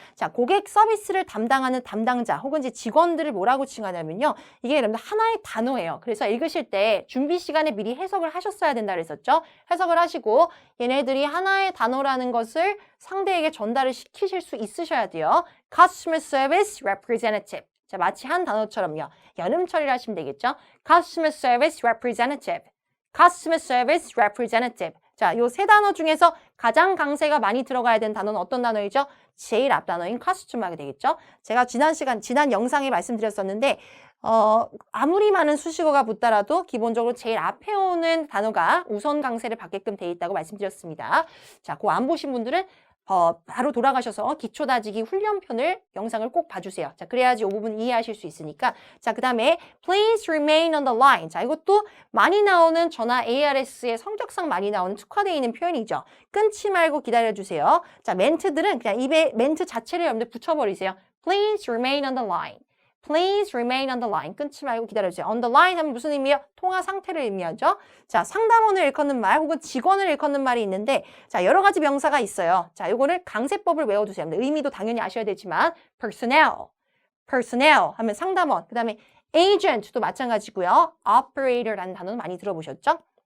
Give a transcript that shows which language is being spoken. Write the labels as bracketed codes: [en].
[ko] 자, 고객 서비스를 담당하는 담당자 혹은 이제 직원들을 뭐라고 칭하냐면요. 이게 여러분들 하나의 단어예요. 그래서 읽으실 때 준비 시간에 미리 해석을 하셨어야 된다 그랬었죠. 해석을 하시고 얘네들이 하나의 단어라는 것을 상대에게 전달을 시키실 수 있으셔야 돼요. [en] Customer Service Representative. [ko] 자, 마치 한 단어처럼요. 연음 처리를 하시면 되겠죠. [en] Customer Service Representative. Customer Service Representative. [ko] 자, 요 세 단어 중에서 가장 강세가 많이 들어가야 되는 단어는 어떤 단어이죠? 제일 앞 단어인 customer가 되겠죠. 제가 지난 영상에 말씀드렸었는데 아무리 많은 수식어가 붙더라도 기본적으로 제일 앞에 오는 단어가 우선 강세를 받게끔 돼 있다고 말씀드렸습니다. 자, 그거 안 보신 분들은 바로 돌아가셔서 기초 다지기 훈련편을 영상을 꼭 봐주세요. 자, 그래야지 이 부분 이해하실 수 있으니까. 자, 그 다음에 [en] please remain on the line. [ko] 자, 이것도 많이 나오는 전화 ARS의 성격상 많이 나오는 특화되어 있는 표현이죠. 끊지 말고 기다려주세요. 자, 멘트들은 그냥 입에 멘트 자체를 여러분들 붙여버리세요. [en] Please remain on the line. Please remain on the line. [ko] 끊지 말고 기다려주세요. On the line 하면 무슨 의미예요? 통화 상태를 의미하죠. 자, 상담원을 일컫는 말 혹은 직원을 일컫는 말이 있는데 자, 여러 가지 명사가 있어요. 자, 요거를 강세법을 외워두세요. 의미도 당연히 아셔야 되지만 personnel 하면 상담원. 그 다음에 agent도 마찬가지고요. operator라는 단어는 많이 들어보셨죠?